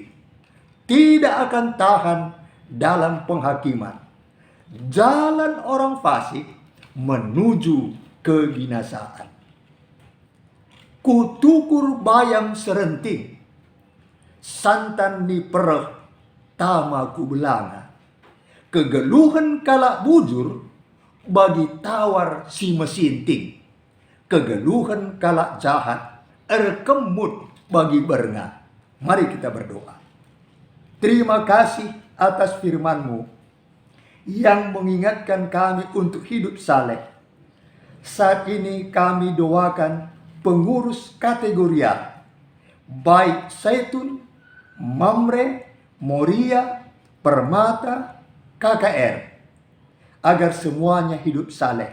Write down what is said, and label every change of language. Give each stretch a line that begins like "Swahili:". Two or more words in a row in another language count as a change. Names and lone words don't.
Indonesian: Tidak akan tahan dalam penghakiman. Jalan orang fasik menuju kebinasaan.
Batak Karo: Kutukur bayam serenting, santan ni pereh tama ku belanga. Kegeluhan kalak bujur bagi tawar si mesinting. Kegeluhan kalak jahat erkemut bagi berenga.
Indonesian: Mari kita berdoa. Terima kasih atas firman-Mu yang mengingatkan kami untuk hidup saleh. Saat ini kami doakan pengurus kategoria, baik Zaitun, Mamre, Moria, Permata, KKR, agar semuanya hidup saleh.